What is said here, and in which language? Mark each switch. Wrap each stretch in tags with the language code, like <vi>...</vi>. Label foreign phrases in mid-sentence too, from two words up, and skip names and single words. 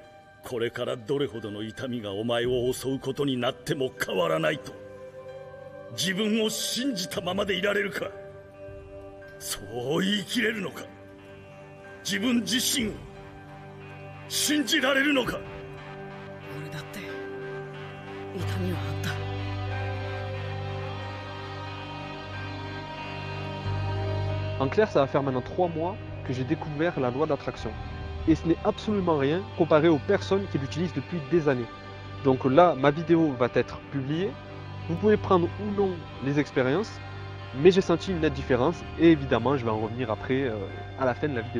<ja>これからどれほどの痛みがお前を襲うことになっても変わらないと。自分を信じたままでいられるか。そう言い切れるのか。自分自身を信じられるのか。俺だって痛みはあった。</ja> <fr>En clair, ça va faire maintenant 3 mois que j'ai découvert la loi d'attraction. Et ce n'est absolument rien comparé aux personnes qui l'utilisent depuis des années. Donc là, ma vidéo va être publiée. Vous pouvez prendre ou non les expériences, mais j'ai senti une nette différence et évidemment, je vais en revenir après à la fin de la vidéo.</fr>